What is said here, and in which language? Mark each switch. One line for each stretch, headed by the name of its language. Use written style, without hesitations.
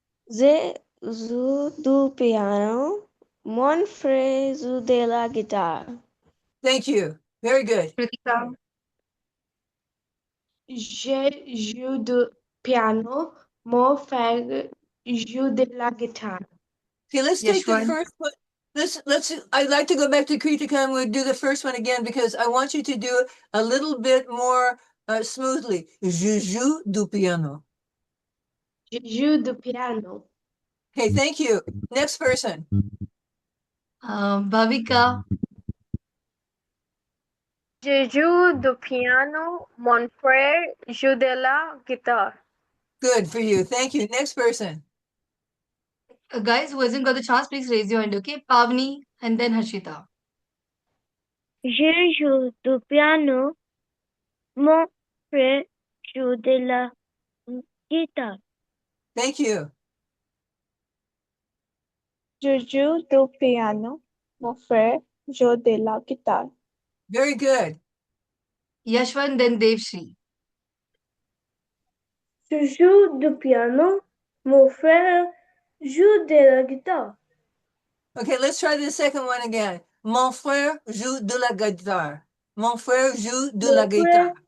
French: Je joue du piano. Mon frère joue de la guitare.
English: Thank you. Very good. Kritika.
French: Je joue du piano. Mon frère joue de la guitare.
English: Okay, let's take the Yashwan. first one. I'd like to go back to Kritika and we'll do the first one again because I want you to do it a little bit more smoothly.
French: Je joue du piano. Je joue du piano.
English: Okay, thank you. Next person. Bhavika.
French: Je joue du piano. Mon frère joue de la guitare.
English: Good for you. Thank you. Next person. Guys who hasn't got the chance, please raise your hand, okay? Pavni and then Harshita.
French: Je joue du piano. Mon frère joue de la guitare.
English: Thank you.
French: Je joue du piano. Mon frère joue de la guitare.
English: Very good. Yashwan, then Devshri.
French: Je joue du piano. Mon frère joue de la guitare.
English: Okay, let's try the second one again.
French: Mon frère joue de la guitare. Mon frère joue de la guitare.